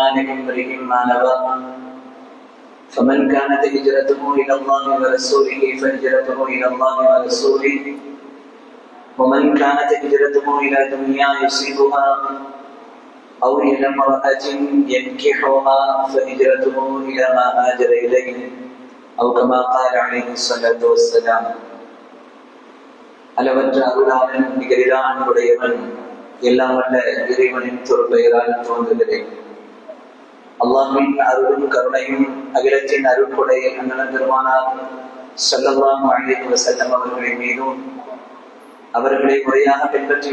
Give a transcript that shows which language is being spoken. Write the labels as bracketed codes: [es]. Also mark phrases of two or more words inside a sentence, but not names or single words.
[ar] لامرئ ما نوى، فمن كانت هجرته إلى الله ورسوله فهجرته إلى الله ورسوله، ومن كانت هجرته إلى دنيا يصيبها أو إلى امرأة ينكحها فهجرته إلى ما هاجر إليه، أو كما قال عليه الصلاة والسلام. [ta] அளவற்ற அருளாளன் நிகரிலா அன்புடையவன் எல்லாம் வல்ல இறைவனின் பெயரால் துவங்குகிறேன். அல்லாஹ்வின் அருளும் கருணையும் அகிலத்தின் அருட்கொடை அண்ணன் பெருமானார் [ar] صلى الله عليه وسلم [ta] அவர்களின் மீதும், அவர்களை முறையாக பின்பற்றி